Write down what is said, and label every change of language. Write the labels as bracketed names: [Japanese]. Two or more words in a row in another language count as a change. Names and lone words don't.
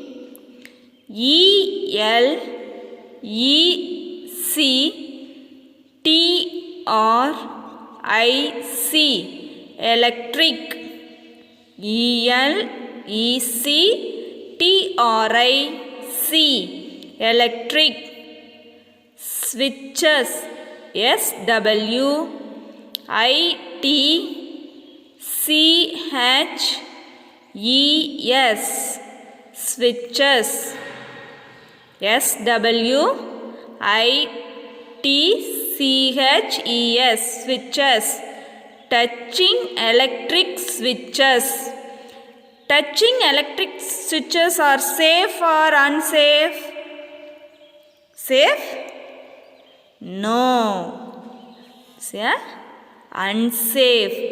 [English] E-L-E-C-T-R-I-C, electric. E-L-E-C-T-R-I-C, electric. Switches, S-W-I-T-C-H-E-S, switches. S-W-I-T-C-H-E-S, switches. Touching electric switches. Touching electric switches are safe or unsafe? Safe? No. Say unsafe.